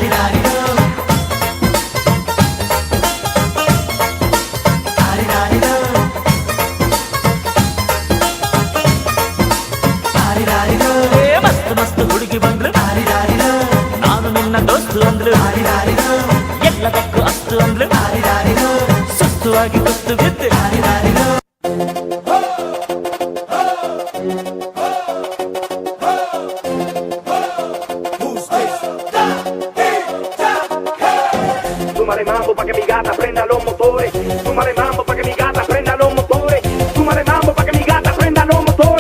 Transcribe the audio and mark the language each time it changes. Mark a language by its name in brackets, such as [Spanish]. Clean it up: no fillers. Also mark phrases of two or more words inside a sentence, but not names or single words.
[Kannada] ಮಸ್ತ್ ಮಸ್ತ್ ಹುಡುಗಿ ಬಂದ್ಲು, ನಾನು ನಿನ್ನ ದೋಸ್ತು ಅಂದ್ಲು, ಎಲ್ಲದಕ್ಕೂ ಅಸ್ತು ಅಂದ್ಲು, ಸುಸ್ತು ಆಗಿ ಕುಸ್ತು ಬಿದ್ದೆ. [Spanish] Súmale mambo pa' que mi gata prenda los motores. Súmale mambo pa' que mi gata prenda los motores. Súmale mambo pa' que mi gata prenda los motores.